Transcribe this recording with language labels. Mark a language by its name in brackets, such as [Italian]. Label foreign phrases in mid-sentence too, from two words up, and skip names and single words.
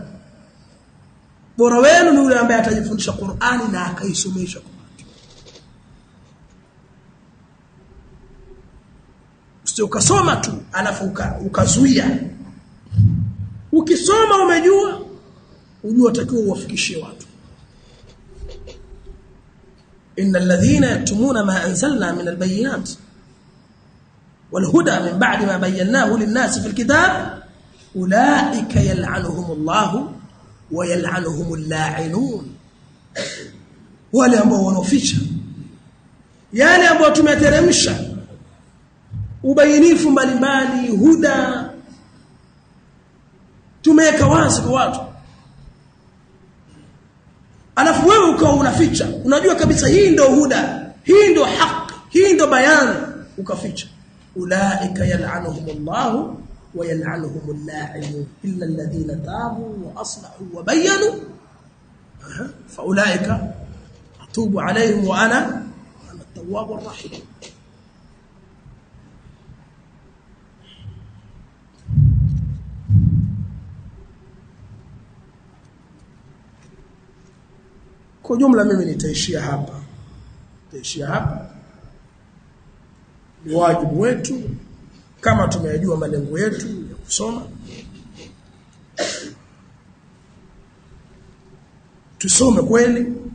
[Swahili] Bora wenu ni yule ambaye atajifundisha Qur'ani na akaisomesha kwa watu. Usije ukasoma tu alafu ukazuia. Ukisoma umejua, ujue utakiwa uwafikishie watu. [Arabic] إن الذين يكتمون ما أنزلنا من البينات والهدى من بعد ما بيناه للناس في الكتاب أولئك يلعنهم الله ويلعنهم اللاعنون. [Swahili] wale ambao wanaficha yale ambao tumeteremsha ubainifu mbalimbali, huda tumeweka wazi kwa watu, alafu wewe ukao unaficha. Unajua kabisa hii ndio huda, hii ndio haki, hii ndio bayani, ukaficha. [Arabic] أولئك يلعنهم الله ويلعنهم اللاعنون إلا الذين تابوا وأصلحوا وبينوا فأولئك أتوب عليهم وأنا التواب الرحيم. [Swahili] Kwa jumla mimi nitaishia hapa. Ni wajibu wetu kama tumeyajua malengo yetu ya kusoma, tusome kweli.